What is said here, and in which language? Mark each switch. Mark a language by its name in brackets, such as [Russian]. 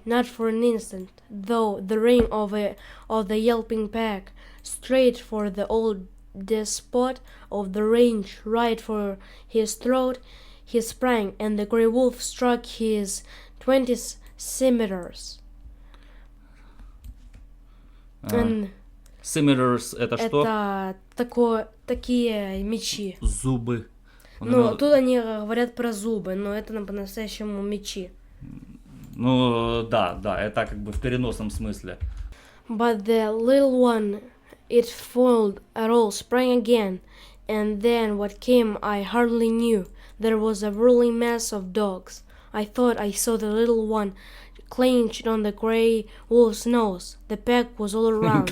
[English] Not for an instant, though the ring of the yelping pack, straight for the old despot of the range, right for his throat, he sprang, and the grey wolf struck his 20 scimitars. [Russian] Scimitars это что? Это такие мечи. Зубы. Ну, тут они говорят про зубы, но это по-настоящему мечи. Ну, да, это как бы в переносном смысле. [English] But the little one, it foiled at all, sprang again, and then what came I hardly knew. There was a whirling mass of dogs. I thought I saw the little one clenched on the grey wolf's nose. The pack was all around.